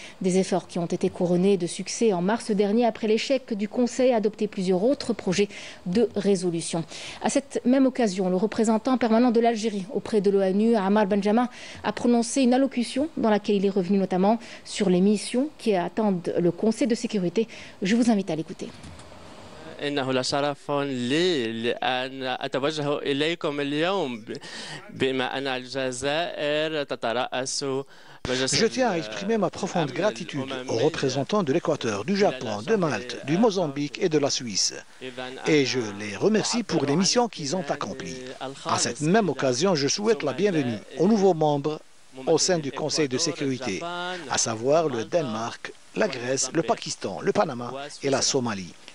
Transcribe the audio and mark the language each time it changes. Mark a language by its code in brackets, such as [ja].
[fr] Des efforts qui ont été couronnés de succès en mars dernier après l'échec du Conseil à adopter plusieurs autres projets de résolution. À cette même occasion, le représentant permanent de l'Algérie auprès de l'ONU, Ammar Benjamin, a prononcé une allocution dans laquelle il est revenu notamment sur les missions qui attendent le Conseil de sécurité. Je vous invite à l'écouter. [ar] إنه لشرف لي أن أتوجه إليكم اليوم بما أن الجزائر تترأس. [fr] Je tiens à exprimer ma profonde gratitude aux représentants de l'Équateur, du Japon, de Malte, du Mozambique et de la Suisse. Et je les remercie pour les missions qu'ils ont accomplies. À cette même occasion, je souhaite la bienvenue aux nouveaux membres au sein du Conseil de sécurité, à savoir le Danemark, la Grèce, le Pakistan, le Panama et la Somalie.